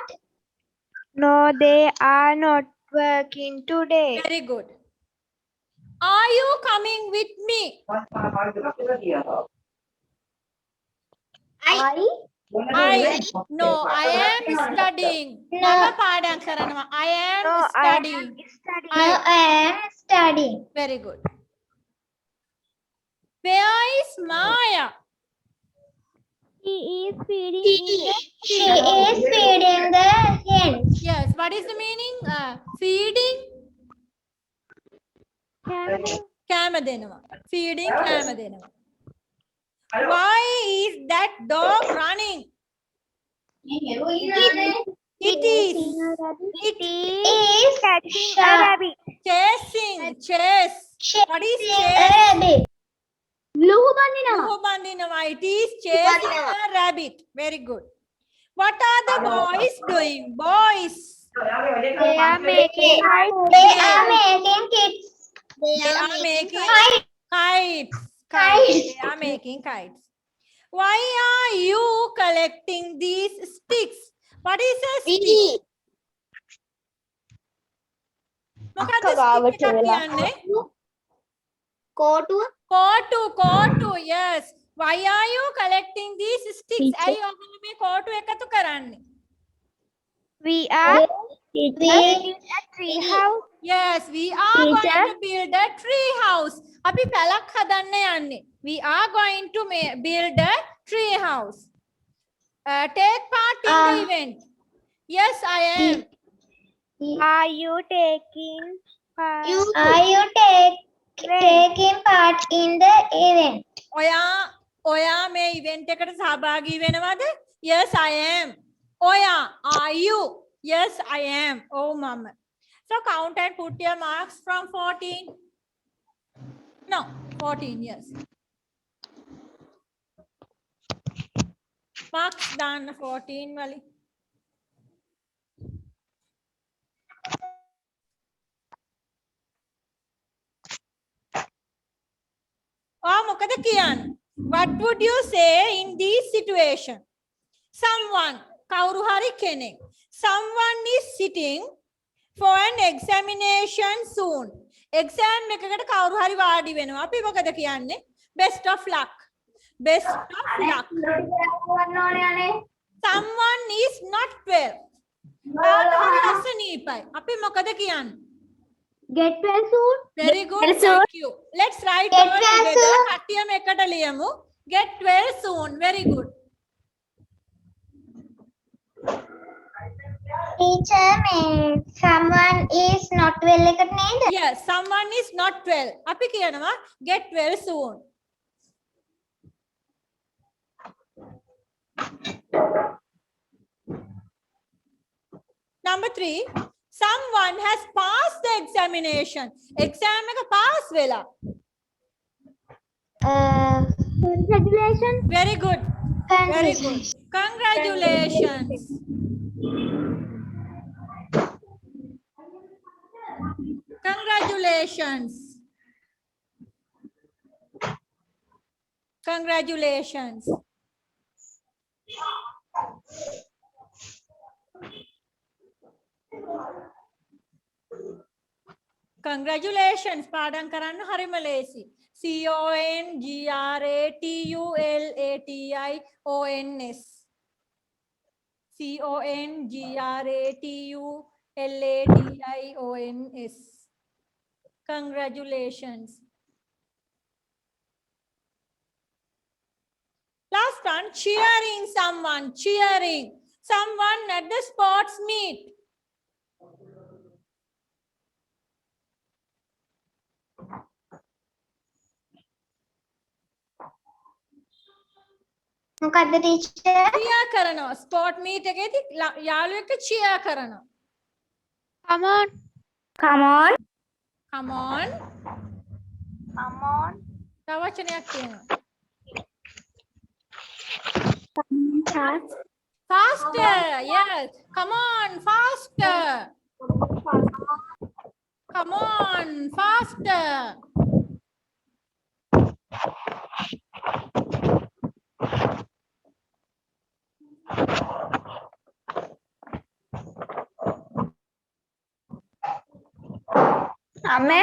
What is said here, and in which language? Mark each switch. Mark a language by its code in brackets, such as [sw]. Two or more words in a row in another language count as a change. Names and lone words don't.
[en] No, they are not working today. Very good. Are you coming with me? I am studying. No. [si] මම පාඩම් කරනවා. [en] I am No, I studying. am studying. No, I am studying. Very good. Where is Maya? He is feeding in the She is feeding the hens. Yes. What is the meaning? Feeding. camel. [si] කෑම දෙනවා. Feeding කෑම දෙනවා. [en] Why is that dog running? It is. It Is Catching a rabbit. chasing. Chase. What is chase? rabbit. [si] ලුහු බඳිනවා. ලුහු බඳිනවා. [en] It is chasing a rabbit. Very good. What are the boys doing? Boys. They are making They are making kids. They are making kites. Kites. They are making kites. Why are you collecting these sticks? What is a stick? [si] මොකක්ද stick එකක් කියන්නේ? කෝටු. [en] Yes. Why are you collecting these sticks? [si] ඇයි ඔයගොල්ලෝ මේ කෝටු එකතු කරන්නේ? [en] We are building a tree house. Yes, we are going to build a tree house. [si] අපි පැලක් හදන්න යන්නේ. [en] We are going to build a tree house. Take part in the event. Yes, I am. Are you taking part? Are you taking part in the event? [si] ඔයා මේ event එකට සහභාගී වෙනවද? [en] Yes, I am. ඔයා, are you? Yes, I am. Oh, mama. So count and put your marks from 14. No, 14, yes. Marks done 14 wali. [si] මොකද කියන්නේ? [en] What would you say in this situation? Someone, [si] කවුරු හරි කෙනෙක්. [en] Someone is sitting for an examination soon. [si] Exam එකකට කවුරු හරි වාඩි වෙනවා. අපි මොකද කියන්නේ? [en] Best of luck. Best of luck. Someone is not well. [si] කාට හරි අසනීපයි. අපි මොකද කියන්නේ? [en] Get well soon. Very good. Thank you. Let's write Get all well together. soon. [si] කට්ටියම එකට ලියමු. [en] Get well soon. Very good. Teacher, someone is not well [si] එකට නේද? [en] Yes, someone is not well. [si] අපි කියනවා [en] get well soon. Number 3, someone has passed the examination. [si] Exam එක pass වෙලා. [en] Congratulations. Very good. Very good. Congratulations. Congratulations. Congratulations. Congratulations. [si] පාඩම් කරන්න හරිම ලේසි. [en] CONGRATULATIONS. CONGRATULATIONS. Congratulations. Last one, cheering someone. Cheering someone at the sports meet. [si] මොකද්ද teacher? cheer කරනවා. [en] sport meet [si] එකේදී යාළුවෙක් එක්ක cheer කරනවා. [en] Come on. Come on. Come on. Come on. [si] තව වචනයක් තියෙනවා. [en] Faster. Yes. Come on, faster. Come on, faster. Amen.